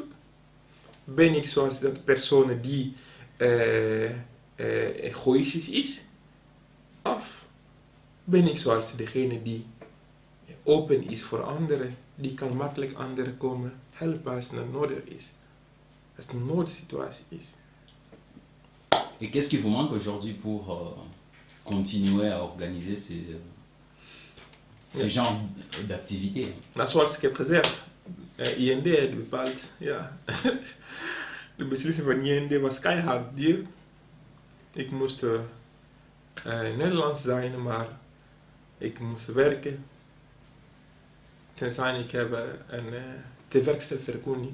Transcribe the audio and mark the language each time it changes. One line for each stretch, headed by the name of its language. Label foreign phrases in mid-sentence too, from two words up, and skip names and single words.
Dutch: Ben ik zoals dat persoon die egoïstisch is? Of ben ik zoals degene die open is voor anderen, die kan makkelijk anderen komen helpen als het nodig is? Als het een noodsituatie is.
French: Et qu'est-ce qui vous manque aujourd'hui pour continuer à organiser ce genre d'activités?
Dutch: Nou, zoals ik heb gezegd, IND heeft bepaald, ja. De beslissing van IND was keihard duur. Ik moest Nederlands zijn, maar ik moest werken. Tenzij ik heb een werkstelvergunning.